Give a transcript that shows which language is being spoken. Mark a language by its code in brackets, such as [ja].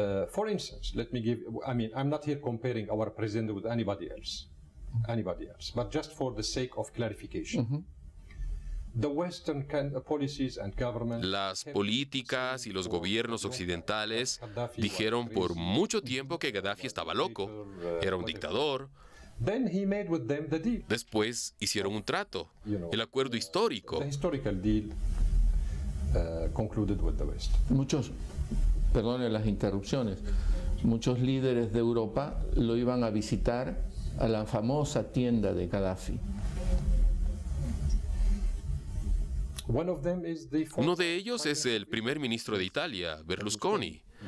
[en] for instance, I'm not here comparing our president with anybody else, but just for the sake of clarification. The Western policies and governments, [es] las políticas y los gobiernos occidentales dijeron por mucho tiempo que Gaddafi estaba loco, era un dictador. [en] Then he made with them the deal. [es] Después hicieron un trato, el acuerdo histórico. [en] The historical deal concluded with the West. [es] Perdone las interrupciones, muchos líderes de Europa lo iban a visitar a la famosa tienda de Gaddafi. Uno de ellos es el primer ministro de Italia, Berlusconi.